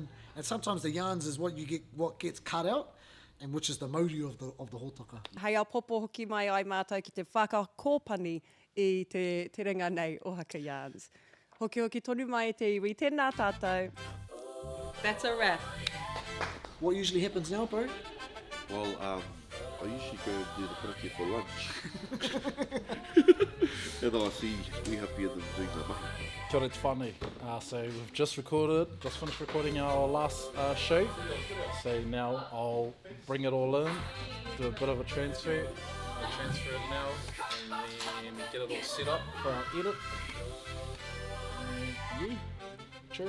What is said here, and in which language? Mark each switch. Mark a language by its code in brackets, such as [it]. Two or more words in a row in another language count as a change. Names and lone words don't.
[en] And sometimes the yarns is what gets cut out, and which is the mauri of the hōtaka. [mi] Hei au popo hoki mai ai mātou ki te whakakōpani I te ringa nei o Haka Yarns. Hoki tonu mai te iwi, tēnā tātou. [en] That's a wrap. What usually happens now, bro? Well, I usually go and do the karakia for lunch. And I see we happier than doing the mahi. [mi] Kia ora te whānau. [en] So we've just finished recording our last show. So now I'll bring it all in, do a bit of a transfer. I'll transfer it now and then get it all set up for our edit. And true.